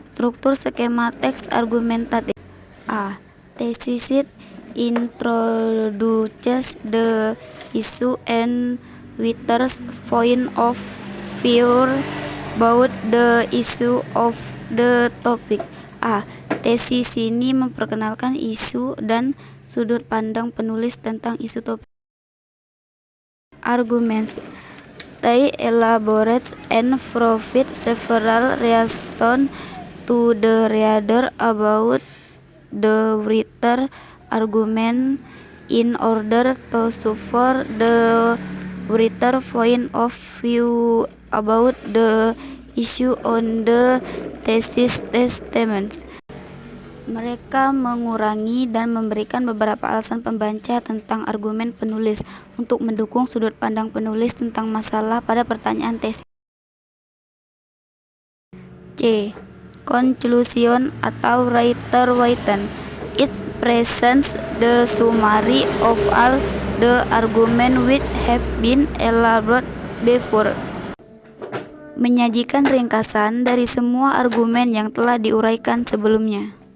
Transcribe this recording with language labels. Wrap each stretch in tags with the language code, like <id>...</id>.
<id>Struktur skema teks argumentatif. A.</id> <en>Thesis introduces the issue and writer's point of view about the issue of the topic. A.</en> <id>Tesis ini memperkenalkan isu dan sudut pandang penulis tentang isu topik.</id> <en>Arguments. They elaborate and provide several reasons to the reader about the writer argument in order to support the writer point of view about the issue on the thesis statements.</en> <id>Mereka mengurangi dan memberikan beberapa alasan pembaca tentang argumen penulis untuk mendukung sudut pandang penulis tentang masalah pada pertanyaan tesis.</id> <en>C. Conclusion</en> <id>atau</id> <en>writer written. It presents the summary of all the arguments which have been elaborated before.</en> <id>Menyajikan ringkasan dari semua argumen yang telah diuraikan sebelumnya.</id>